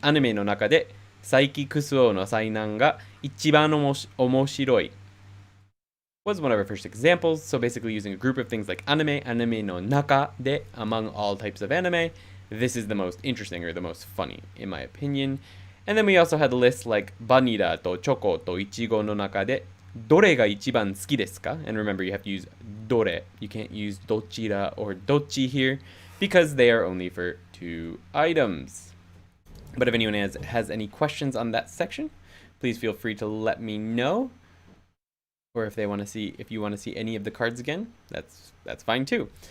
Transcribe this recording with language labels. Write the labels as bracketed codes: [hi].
[ja] Anime no naka de saiki kusuo no sainan ga ichiban omoshiroi [en] was one of our first examples. So basically using a group of things like anime no naka de, among all types of anime, this is the most interesting or the most funny, in my opinion. And then we also had lists like [ja] バニラとチョコとイチゴの中でどれが一番好きですか? [en] And remember, you have to use どれ. You can't use どちら or どっち here because they are only for 2 items. But if anyone has any questions on that section, please feel free to let me know. Or if you want to see any of the cards again, that's fine too.